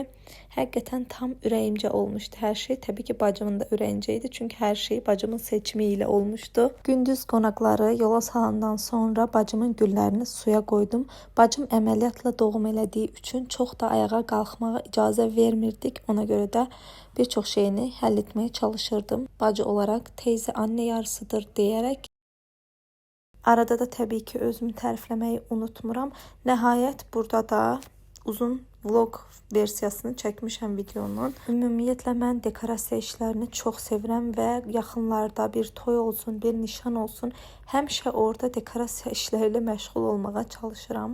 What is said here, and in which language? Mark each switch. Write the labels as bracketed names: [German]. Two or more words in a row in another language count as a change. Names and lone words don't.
[Azerbaijani] Həqiqətən tam ürəyimcə olmuşdu hər şey. Təbii ki bacımın da ürəyincə idi, çünki hər şey bacımın seçimi ilə olmuşdu. Gündüz qonaqları yola salandan sonra bacımın güllərini suya koydum. Bacım əməliyyatla doğum elədiyi üçün çox da ayağa qalxmağa icazə vermirdik. Ona görə də bir çox şeyini həll etmeye çalışırdım. [Turkish] Bacı olarak teyze anne yarısıdır diyerek. [Azerbaijani] Arada da tabii ki özümü tərifləməyi unutmuram. Nəhayət burada da uzun vlog versiyasını çəkmişəm videonun. Ümumiyyətlə mən dekorasiya işlərini çox sevirəm və yaxınlarda bir toy olsun, bir nişan olsun, həmişə orada dekorasiya işləriyle məşğul olmağa çalışıram.